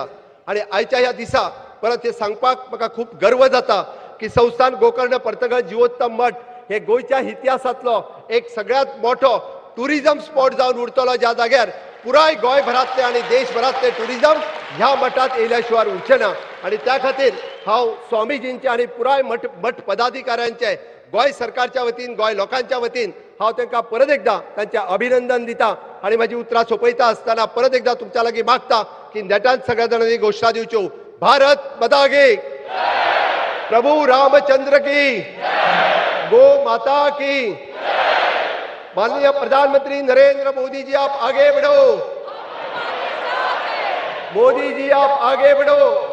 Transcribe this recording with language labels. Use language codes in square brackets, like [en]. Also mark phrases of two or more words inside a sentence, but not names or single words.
[kok] आणि आयच्या ह्या दिसा परत हे सांगपाक म्हाका खूब गर्व जाता की संस्थान गोकर्ण पर्तगळ जिवोत्तम मठ हे गोंयच्या इतिहासातलो एक सगळ्यात मोठो [en] tourism spot [kok] जावन उरतलो ज्या जाग्यार पुराय गोंयभरातले आणि देशभरातले टुरिझम ह्या मठात येयल्या शिवाय उरचे ना. आणि त्या खातीर हांव स्वामीजींचे आणि पुराय मठ पदाधिकाऱ्यांचे गोंय सरकारच्या वतीन गोंय लोकांच्या वतीन हांव तांकां परत एकदा तांचे अभिनंदन दिता. आणि म्हजी उतरां सोंपयता आसतना परत एकदा तुमच्या लागीं मागता की नेटान सगळ्या जाणांनी घोशणा दिवच्यो. [hi] भारत माता की, प्रभू रामचंद्र की, गो माता की. माननीय प्रधानमंत्री नरेंद्र मोदी जी आप आगे बढ़ो. मोदी जी आप आगे बढ़ो.